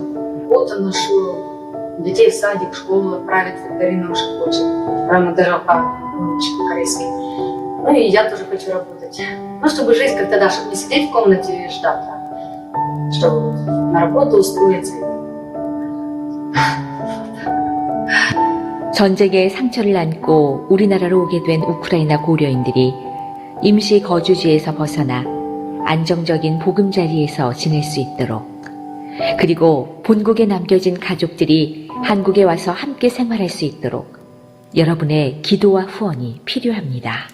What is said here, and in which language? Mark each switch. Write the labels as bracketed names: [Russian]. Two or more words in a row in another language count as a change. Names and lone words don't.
[Russian] Вот он нашел детей в садик, в школу отправить, Дарина уже хочет. Прямо даже учит по-корейски. Ну и я тоже хочу работать. Ну, чтобы жизнь как-то, да, чтобы не сидеть в комнате и ждать, а чтобы на работу устроиться. [Korean] 전쟁의 상처를 안고 우리나라로 오게 된 우크라이나 고려인들이 임시 거주지에서 벗어나 안정적인 보금자리에서 지낼 수 있도록 그리고 본국에 남겨진 가족들이 한국에 와서 함께 생활할 수 있도록 여러분의 기도와 후원이 필요합니다.